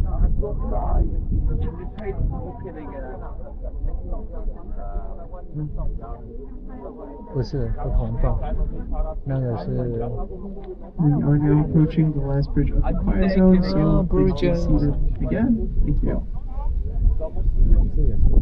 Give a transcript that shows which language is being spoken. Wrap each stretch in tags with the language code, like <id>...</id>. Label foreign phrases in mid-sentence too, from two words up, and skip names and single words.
<de>Hat so klar, diese scheiß Brücke, Digga.</de> <zh>不是不同栋，那个是。</zh> <en>We are now approaching the last bridge of the fire zone, so please be seated again. Thank you.</en> <zh>这也是。</zh>